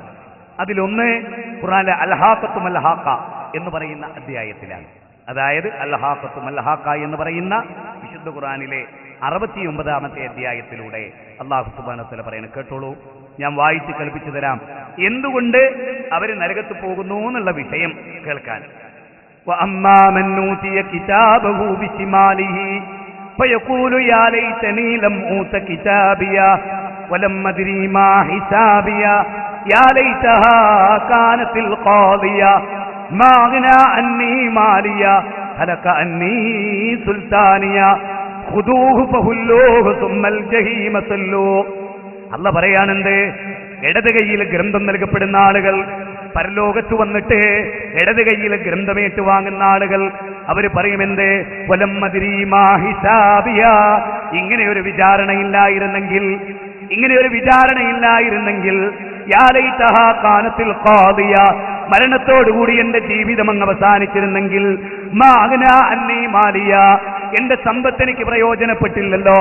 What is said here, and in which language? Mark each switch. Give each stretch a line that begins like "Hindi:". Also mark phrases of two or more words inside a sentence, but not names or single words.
Malayalam: അതിലൊന്ന് ഖുർആനിലെ
Arabic: الحاقة ما الحاقة
Malayalam: എന്ന് പറയുന്ന അധ്യായത്തിലാണ്. അതായത്
Arabic: الحاقة ما الحاقة
Malayalam: എന്ന് പറയുന്ന വിശുദ്ധ ഖുർആനിലെ 69-ാമത്തെ അധ്യായത്തിലൂടെ
Arabic: الله سبحانه و تعالى
Malayalam: പറയുന്നത് കേട്ടോളൂ. ഞാൻ വായിച്ച് കേൾപ്പിച്ചു തരാം എന്തുകൊണ്ട് അവർ നരകത്ത് പോകുന്നു എന്നുള്ള വിഷയം കേൾക്കാൻ.
Arabic: وَأَمَّا مَنْ أُوتِيَ كِتَابَهُ بِشِمَالِهِ فَيَقُولُ يَا لَيْتَنِي لَمْ أُوتَ كِتَابِيَهْ وَلَمْ أَدْرِ مَا حِسَابِيَهْ يَا لَيْتَهَا كَانَتِ الْقَاضِيَةَ مَا أَغْنَىٰ عَنِّي مَالِيَهْ هَلَكَ عَنِّي سُلْطَانِيَهْ خُذُوهُ فَغُلُّوهُ ثُمَّ الْجَحِيمَ صَلُّوهُ.
Malayalam: അല്ലാഹു പറയാനുണ്ട്, ഇടത് കൈയിൽ ഗ്രന്ഥം നൽകപ്പെടുന്ന ആളുകൾ, പരലോകത്ത് വന്നിട്ട് ഇടത് കൈയിൽ ഗ്രന്ഥമേറ്റ് വാങ്ങുന്ന ആളുകൾ, അവര് പറയുമെന്ത്?
Arabic: ولم أدر ما حسابيه.
Malayalam: ഇങ്ങനെ ഒരു വിചാരണയില്ലായിരുന്നെങ്കിൽ,
Arabic: يا ليتها كانت القاضية,
Malayalam: മരണത്തോടുകൂടി എന്റെ ജീവിതം അങ്ങ് അവസാനിച്ചിരുന്നെങ്കിൽ,
Arabic: ما أغنى عني ماليه,
Malayalam: എന്റെ സമ്പത്ത് എനിക്ക് പ്രയോജനപ്പെട്ടില്ലല്ലോ.